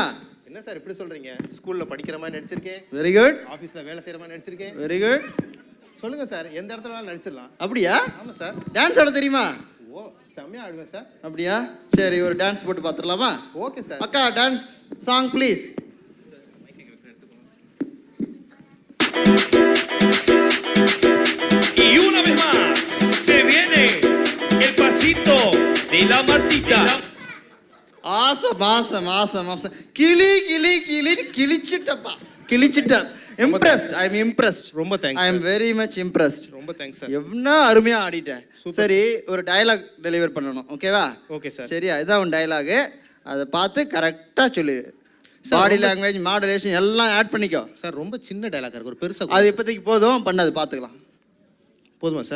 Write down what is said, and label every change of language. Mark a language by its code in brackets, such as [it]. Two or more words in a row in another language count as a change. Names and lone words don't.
[ta] என்ன சார் இப்படி சொல்கிறீங்க? ஸ்கூலில் படிக்கிற மாதிரி நடிச்சிருக்கேன், [en] very good, [ta] ஆஃபீஸில் வேலை செய்கிற மாதிரி நடிச்சிருக்கேன். [en] very good. [ta] சொல்லுங்கள் சார், எந்த இடத்துல வேணாலும் நடிச்சிடலாம். அப்படியா? ஆமாம் சார். டான்ஸ் ஆட தெரியுமா? ஓ செம்மையாக ஆடுவேன் சார். அப்படியா? சரி, ஒரு டான்ஸ் போட்டு பார்த்துடலாமா? [en] okay sir. அக்கா dance song please. [es] Y una vez más se viene el pasito de la Martita. [en] awesome awesome awesome awesome. [ta] கிளி கிளி கிளின்னு கிழிச்சிட்டப்பா, கிழிச்சிட்ட. [en] impressed, I am impressed. [ta] ரொம்ப தேங்க்ஸ் [en] I am very much impressed. [ta] ரொம்ப தேங்க்ஸ் சார். எவ்வளோ அருமையாக ஆடிட்டேன். சரி, ஒரு [en] dialogue deliver [ta] பண்ணணும், ஓகேவா? [en] okay sir. [ta] சரியா? இதான் உன் டயலாகு. அதை பார்த்து கரெக்டாக சொல்லு. [en] body language, [ta] மாடுலேஷன் எல்லாம் ஆட் பண்ணிக்கோ. சார் ரொம்ப சின்ன டைலாக் இருக்கு, ஒரு பெருசாக. அது இப்போதைக்கு போதும், பண்ணது பார்த்துக்கலாம். போதுமா சார்?